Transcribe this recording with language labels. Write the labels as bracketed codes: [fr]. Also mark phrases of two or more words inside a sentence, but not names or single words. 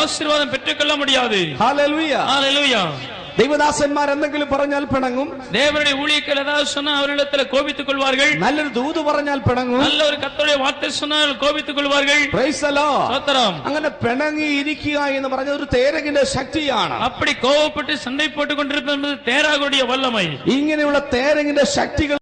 [ta] ஆசீர்வாதம் பெற்றுக்கொள்ள முடியாது. [ml] ഹല്ലേലൂയ. [ta] ஹல்லேலூயா. [ml] ദൈവദാസന്മാർ എന്തെങ്കിലും പറഞ്ഞാൽ പിണങ്ങും. [ta] தேவனுடைய ஊழியர்கள் ஏதாவது சொன்னா அவரிடத்துல கோபித்துக் கொள்வார்கள். [ml] നല്ലൊരു ദൂത് പറഞ്ഞാൽ പിണങ്ങും. [ta] நல்ல ஒரு கர்த்தருடைய வார்த்தை சொன்னால் கோபித்துக் கொள்வார்கள். [en] Praise the Lord. [ta] ஸ்தோத்திரம். [ml] അങ്ങനെ പിണങ്ങി ഇരിക്കുക എന്ന് പറഞ്ഞ ഒരു തേരഹിന്റെ ശക്തിയാണ്. [ta] அப்படி கோபப்பட்டு சண்டை போட்டுக் கொண்டிருப்பது என்பது தேராகுடைய வல்லமை. [ml] ഇങ്ങനെയുള്ള തേരഹിന്റെ ശക്തികൾ